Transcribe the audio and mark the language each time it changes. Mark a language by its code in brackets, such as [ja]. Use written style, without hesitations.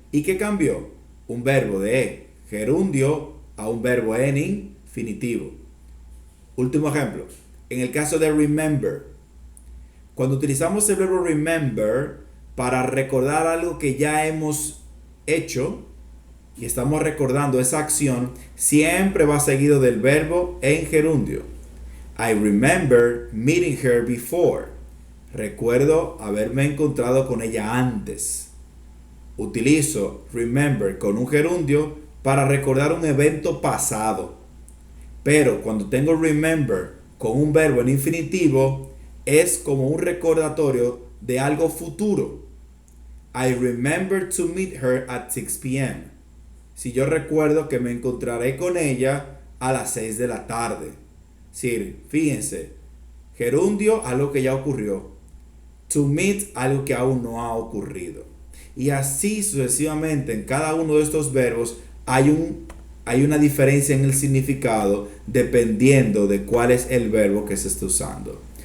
[es] ¿Y qué cambió? Un verbo de gerundio a un verbo en infinitivo. Último ejemplo. En el caso de remember. Cuando utilizamos el verbo remember para recordar algo que ya hemos hecho y estamos recordando esa acción, siempre va seguido del verbo en gerundio. [en] I remember meeting her before. [es] Recuerdo haberme encontrado con ella antes. Utilizo remember con un gerundio para recordar un evento pasado. Pero cuando tengo remember con un verbo en infinitivo, es como un recordatorio de algo futuro. [en] I remember to meet her at 6 p.m. [es] Si yo recuerdo que me encontraré con ella a las 6 de la tarde. Sí, fíjense. Gerundio, algo que ya ocurrió. To meet, algo que aún no ha ocurrido. Y así sucesivamente en cada uno de estos verbos hay una diferencia en el significado dependiendo de cuál es el verbo que se está usando.